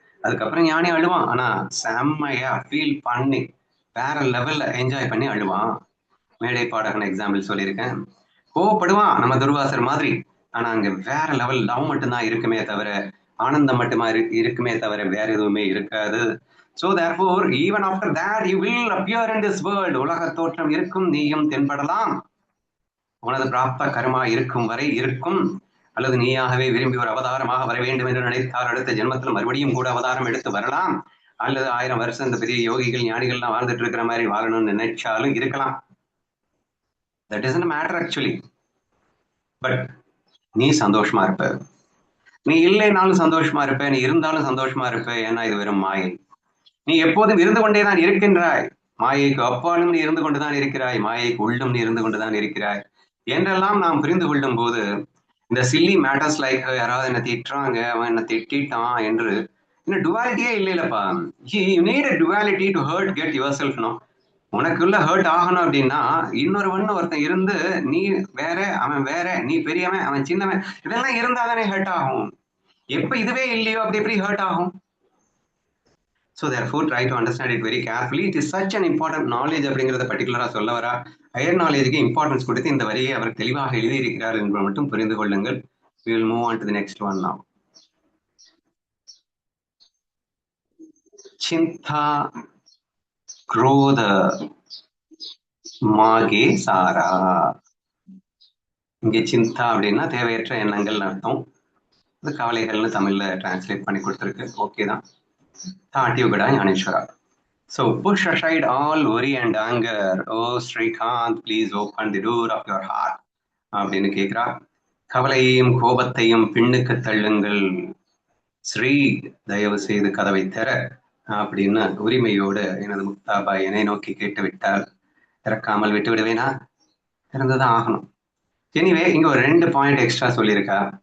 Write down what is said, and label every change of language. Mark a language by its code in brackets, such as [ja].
[ta] அதுக்கப்புறம் ஞானி அழுவான், ஆனா செம்மையா ஃபீல் பண்ணி வேற லெவல்ல என்ஜாய் பண்ணி அழுவான். மேடை பாடகன் எக்ஸாம்பிள் சொல்லியிருக்கேன். கோவப்படுவான் நம்ம துர்வாசர் மாதிரி, ஆனா அங்க வேற லெவல் லவ் மட்டும்தான் இருக்குமே தவிர, ஆனந்தம் மட்டுமா இருக்குமே தவிர வேற எதுவுமே இருக்காது. [en] So therefore even after that you will appear in this world. [ta] உலக தோற்றம் இருக்கும், நீயும் தென்படலாம். உனது பிராப்த கர்மா இருக்கும் வரை இருக்கும். அல்லது நீயாகவே விரும்பி ஒரு அவதாரமாக வர வேண்டும் என்று நினைத்தால் அடுத்த ஜென்மத்தில் மறுபடியும் கூட அவதாரம் எடுத்து வரலாம். அல்லது 1000 வருஷம் இந்த பெரிய யோகிகள் ஞானிகள்லாம் வாழ்ந்துட்டு இருக்கிற மாதிரி வாழணும்னு நினைச்சாலும் இருக்கலாம். [en] That doesn't matter actually. [ta] But நீ சந்தோஷமா இருப்ப. நீ இல்லைனாலும் சந்தோஷமா இருப்ப, நீ இருந்தாலும் சந்தோஷமா இருப்ப. ஏன்னா இது வெறும் மாயை. நீ எப்போதும் இருந்து கொண்டேதான் இருக்கின்றாய். மாயைக்கு அப்பாலும் நீ இருந்து கொண்டுதான் இருக்கிறாய், மாயைக்கு உள்ளும் நீ இருந்து கொண்டுதான் இருக்கிறாய் என்றெல்லாம் நாம் புரிந்து கொள்ளும் போது இந்த சில்லி மேட்டர்ஸ் லைக் யாராவது என்ன திட்டுறாங்க, அவன் என்ன திட்டான் என்று இன்னும் டுவாலிட்டியே இல்லைல்லப்பா. [en] You need a duality to hurt get yourself, no? [ta] உனக்குள்ள ஹர்ட் ஆகணும் அப்படின்னா இன்னொருவன் ஒருத்தன் இருந்து, நீ வேற அவன் வேற, நீ பெரியவன் அவன் சின்னவன், இதெல்லாம் இருந்தாதானே ஹர்ட் ஆகும். எப்ப இதுவே இல்லையோ அப்படி எப்படி ஹர்ட் ஆகும்? [en] So therefore try to understand it very carefully. It is such an important knowledge [ta] அப்படிங்கறத பர்டிகுலரா சொல்ல வரா. ஹையர் நாலேஜுக்கு இம்பார்ட்டன்ஸ் கொடுத்து இந்த வரியை அவர் தெளிவாக எழுதியிருக்கிறார் என்பதை மட்டும் புரிந்து கொள்ளுங்கள். [en] We will move on to the next one now. [ta] சிந்தா குரோத மாகே சாரா. இங்க சிந்தா அப்படின்னா தேவையற்ற எண்ணங்கள் அர்த்தம். அது கவலைகள்னு தமிழ்ல டிரான்ஸ்லேட் பண்ணி கொடுத்துருக்கு. ஓகே தான். தாட்டியுகடா ஞானேஸ்வரா. [en] So push aside all worry and anger. Oh Srikanth, please open the door of your heart. [ta] அப்படின்னு கேட்கிறா. கவலையையும் கோபத்தையும் பின்னுக்கு தள்ளுங்கள். ஸ்ரீ, தயவு செய்து கதவை தர அப்படின்னு உரிமையோடு எனது முக்தாபா என்னை நோக்கி கேட்டு விட்டால் திறக்காமல் விட்டு விடுவேனா? திறந்துதான் ஆகணும். எனிவே இங்க ஒரு 2 பாயிண்ட் எக்ஸ்ட்ரா சொல்லியிருக்கா.